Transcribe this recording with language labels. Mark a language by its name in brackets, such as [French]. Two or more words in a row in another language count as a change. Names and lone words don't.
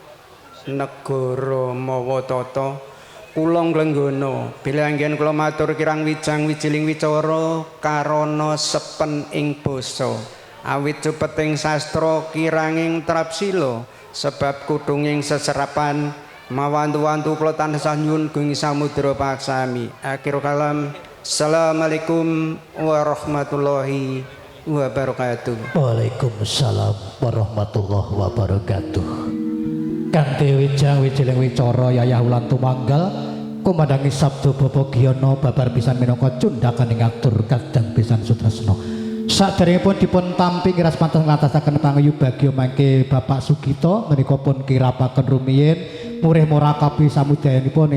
[Javanese] negara mawatata kula nglenggana bilih anggen kula matur kirang wijang wijiling wicara karana sepen ing basa awit cupeting sastra kiranging trapsila sebab kudunging seserapan mawantu-wantu kula tansah nyuwun gung samudra paksami [Arabic] آخر كلام السلام عليكم ورحمة الله وبركاته. وعليكم السلام ورحمة الله وبركاته. [Javanese] Kanthi wijang wijiling wicara yayah ulan tumanggal kumandangi sabda Bapak Giyono babar pisan minangka cundhakaning atur kadang pisan sutresna. Saderengipun dipun tampi kiras pantes ngatasaken pangayu bagya mangke Bapak Sugito menika pun kirapaken rumiyin murih murakabi samudayanipun